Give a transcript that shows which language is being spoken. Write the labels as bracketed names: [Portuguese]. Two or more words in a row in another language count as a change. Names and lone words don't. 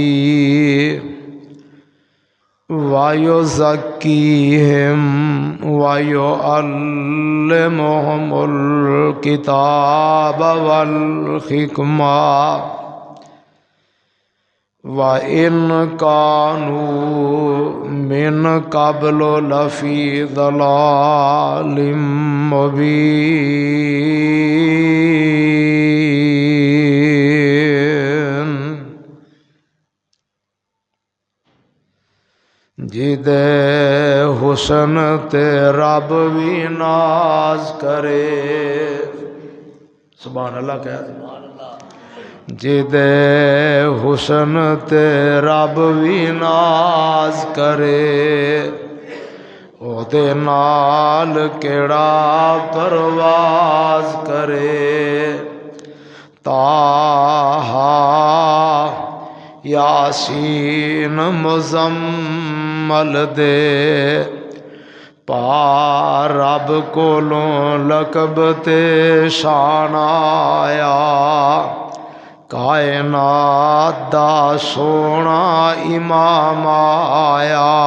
[Arabic] ويزكيهم ويعلمهم الكتاب والحكمة وإن كانوا من قبل لفي ضلال مبين [Punjabi] جدے حسن تے رب بھی ناز کرے [Arabic] سبحان اللہ [Punjabi] کہہ جدے حسن تے رب بھی ناز کرے او دے نال کیڑا پرواز کرے تاہا یاسین مزمل دے پا رب کولوں لقب تے شان آیا کائنات دا سونا امام آیا